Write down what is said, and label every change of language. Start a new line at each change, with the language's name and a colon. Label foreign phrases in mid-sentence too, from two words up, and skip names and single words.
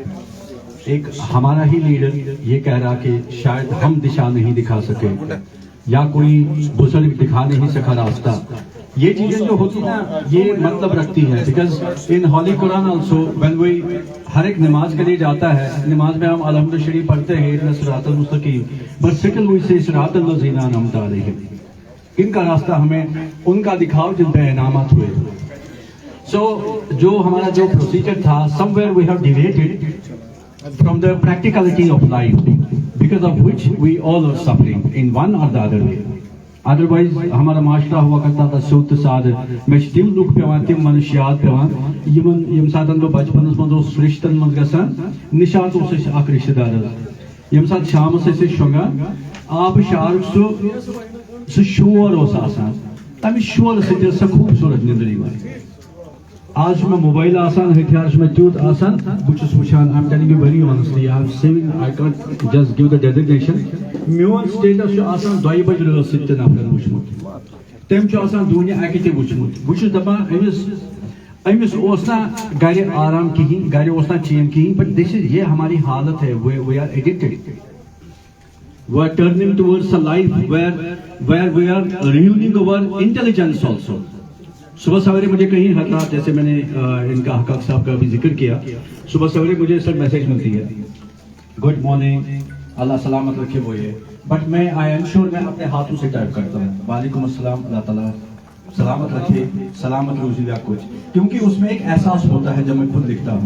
Hindi: एक हमारा ही लीडर ये कह रहा कि शायद हम दिशा नहीं दिखा सके या कोई बुजुर्ग दिखा नहीं सका रास्ता। ये चीजें जो होती ना, ये मतलब रखती है।
English: because in Holy Quran also when we
Hindi: हर एक नमाज के लिए जाता है, नमाज में हम
Arabic: الحمد لله شريف
Hindi: पढ़ते हैं,
Arabic: اهدنا الصراط المستقيم,
English: but second we say
Arabic: صراط الذين أنعمت عليهم.
Hindi: इनका रास्ता हमें उनका दिखाओ जिन पे इनामत हुए। सो जो हमारा जो प्रोसीजर था,
English: somewhere we have deviated from the practicality of life, because of which we all are suffering in one or the other way.
Kashmiri: Otherwise
Hindi: हमारा माशरा हुआ करता था
Kashmiri: सूत साद में तिम लुक पेवान, तिम मनुष्यात पेवान यम सातन लो बचपनस मज ओस रिश्तन मज गसान निशात ओस अख रिश्तेदार यम सात शाम से शोंगान आब शार सु शोर ओस आसान तमि शोर से सो खूबसूरत निंदर यिवान। आज मैं मोबाइल आसान हथियार में त्यूत आसान बुचस वुचान।
English: I am telling you very honestly, I have seen, I can't just give the designation.
Kashmiri: म्योन स्टेटस जो आसान 2 बजे रस सित नफर वुचमुत, तेम जो आसान दुनिया आके ते वुचमुत। बुचस दपा अमिस ओसना गारे आराम की, गारे ओसना चैन की,
English: but this is,
Hindi: ये हमारी हालत है।
English: we are addicted, we are turning towards a life where we are ruining our intelligence also.
Hindi: सुबह सवेरे मुझे कहीं हजरात, जैसे मैंने इनका हकाक साहब का भी जिक्र किया, सुबह सवेरे मुझे सर मैसेज मिलती है,
English: good morning,
Hindi: अल्लाह सलामत रखे, वो ये, बट मैं
English: I am sure
Hindi: मैं अपने हाथों से टाइप करता हूँ,
Arabic: وعليكم السلام,
Hindi: अल्लाह ताला सलामत रखे, सलामत रोजी या कुछ, क्योंकि उसमें एक एहसास होता है जब मैं खुद लिखता हूँ।